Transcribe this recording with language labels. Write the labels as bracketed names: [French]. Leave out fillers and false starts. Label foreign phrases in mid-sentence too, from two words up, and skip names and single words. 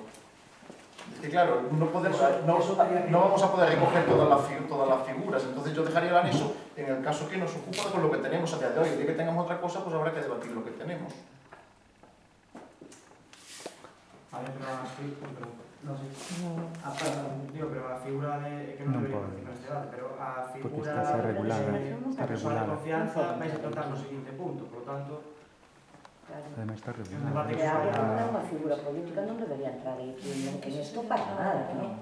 [Spanish] Es que claro, no vamos a poder recoger todas las figuras, entonces yo dejaría el anexo en el caso que nos ocupa con lo que tenemos a día de hoy. El día que tengamos otra cosa, pues habrá que debatir lo que tenemos. A ver, pero no sé. [Galician] Digo, pero a figura de... que non debería participar neste debate, pero a figura de persona de confianza vais a tratar no seguinte punto, [Spanish] por lo tanto... Además está regulado. [Galician] Que a unha figura política non debería entrar aí en isto para nada, non?